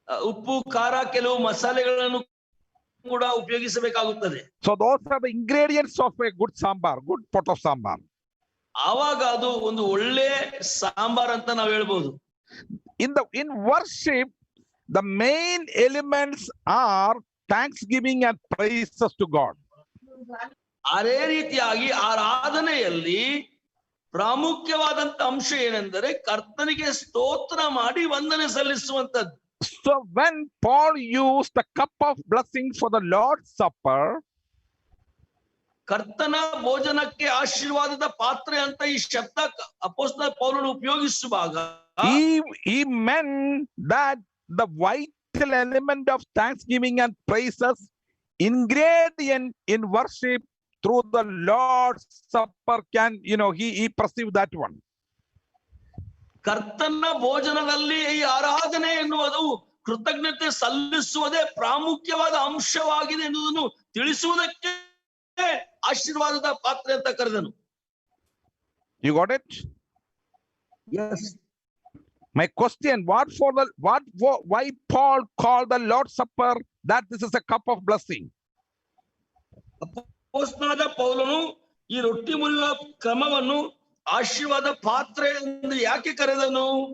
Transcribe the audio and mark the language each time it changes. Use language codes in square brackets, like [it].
[kn] ಉಪ್ಪು, ಖಾರ, ಕೆಲವು ಮಸಾಲೆಗಳನ್ನು ಕೂಡ ಉಪಯೋಗಿಸಬೇಕಾಗುತ್ತದೆ. [en] So those are the ingredients of a good sambar, good pot of sambar. [kn] ಆವಾಗ ಅದು ಒಂದು ಒಳ್ಳೆ ಸಾಂಬಾರ್ ಅಂತ ನಾವು ಹೇಳ್ಬೋದು. [en] In worship, the main elements are thanksgiving and praises to God. [kn] ಅದೇ ರೀತಿಯಾಗಿ ಆರಾಧನೆಯಲ್ಲಿ ಪ್ರಾಮುಖ್ಯವಾದಂತ ಅಂಶ ಏನೆಂದರೆ ಕರ್ತನಿಗೆ ಸ್ತೋತ್ರ ಮಾಡಿ ವಂದನೆ ಸಲ್ಲಿಸುವಂತದ್ದು. [en] So when Paul used the cup of blessing for the Lord's Supper, [kn] ಕರ್ತನ ಭೋಜನಕ್ಕೆ ಆಶೀರ್ವಾದದ ಪಾತ್ರೆ ಅಂತ ಈ ಶಬ್ದ ಅಪೊಸ್ತಲ ಪೌಲನು ಉಪಯೋಗಿಸುವಾಗ [en] he meant that the vital element of thanksgiving and praises, ingredient in worship through the Lord's Supper, can, you know, he perceived that one. [kn] ಕರ್ತನ ಭೋಜನದಲ್ಲಿ ಈ ಆರಾಧನೆ ಎನ್ನುವುದು ಕೃತಜ್ಞತೆ ಸಲ್ಲಿಸುವುದೇ ಪ್ರಾಮುಖ್ಯವಾದ ಅಂಶವಾಗಿದೆ ಎನ್ನುವುದನ್ನು ತಿಳಿಸುವುದಕ್ಕೆ ಆಶೀರ್ವಾದದ ಪಾತ್ರೆ ಅಂತ ಕರೆದನು. [en] You got it? Yes. My question, why Paul called the Lord's Supper that this is a cup of blessing? [kn] ಅಪೊಸ್ತಲನಾದ ಪೌಲನು ಈ ರೊಟ್ಟಿ ಮುರಿಯುವ ಕ್ರಮವನ್ನು ಆಶೀರ್ವಾದ ಪಾತ್ರೆ ಎಂದು ಯಾಕೆ ಕರೆದನು?